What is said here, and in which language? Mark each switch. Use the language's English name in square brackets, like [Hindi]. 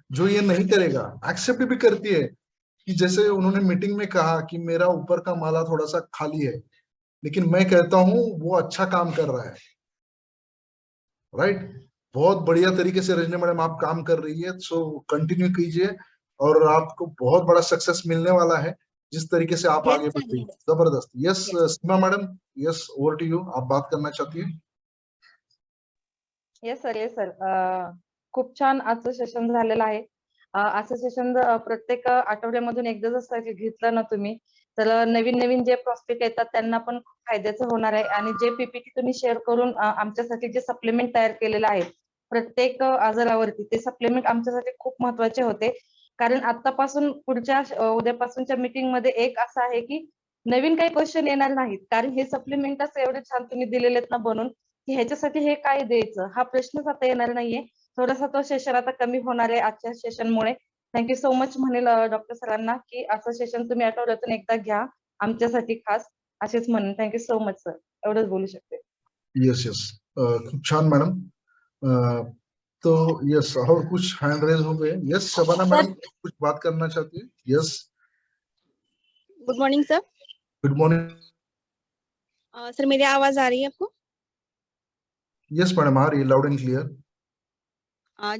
[Hindi] जो ये नहीं करेगा, एक्सेप्ट भी करती है कि जैसे उन्होंने मीटिंग में कहा कि मेरा ऊपर का माला थोड़ा सा खाली है, लेकिन मैं कहता हूं वो अच्छा काम कर रहा है, राइट। बहुत बढ़िया तरीके से रजनी मैडम आप काम कर रही है, सो कंटिन्यू कीजिए और आपको बहुत बड़ा सक्सेस मिलने वाला है जिस तरीके से आप [English] Yes, [Hindi] आगे [English] sir, [Hindi] बढ़ रही है। [English] yes. [Hindi] जबरदस्त। Yes [English] Yes. [Hindi] Seema madam, yes over to you, आप बात करना चाहती है? [English] Yes sir, yes sir. [Marathi] खूप छान आजचं सेशन झालेलं आहे. असं सेशन प्रत्येक आठवड्यामधून एकदा जर घेतलं ना तुम्ही, तर नवीन नवीन जे प्रॉस्पेक्ट येतात त्यांना पण खूप फायद्याचं होणार आहे. आणि जे पीपीटी तुम्ही शेअर करून आमच्यासाठी जे सप्लिमेंट तयार केलेलं आहे प्रत्येक आजारावरती, ते सप्लिमेंट आमच्यासाठी खूप महत्वाचे होते. कारण आतापासून पुढच्या उद्यापासूनच्या मीटिंग मध्ये एक असं आहे की नवीन काही क्वेश्चन येणार नाहीत, कारण हे सप्लिमेंटच एवढे छान तुम्ही दिलेले आहेत ना बनून, की ह्याच्यासाठी हे काय द्यायचं हा प्रश्नच आता येणार नाहीये. थोडासा तो सेशन आता कमी होणार आहे आजच्या सेशनमुळे. थँक्यू सो मच म्हणेल डॉक्टर सरांना की असं सेशन तुम्ही आठवड्यातून एकदा घ्या आमच्यासाठी खास, असेच म्हणेन. थँक्यू सो मच सर, एवढंच बोलू शकते. यस यस, खूप छान मैडम। [Hindi] तो यस, और कुछ हैंड रेज हो गए? यस शबाना मैडम कुछ बात करना चाहती है? [English] Yes, good morning sir. Good morning. [Hindi] Sir मेरी आवाज आ रही है आपको? यस मैडम, आ रही है [English] Loud and clear.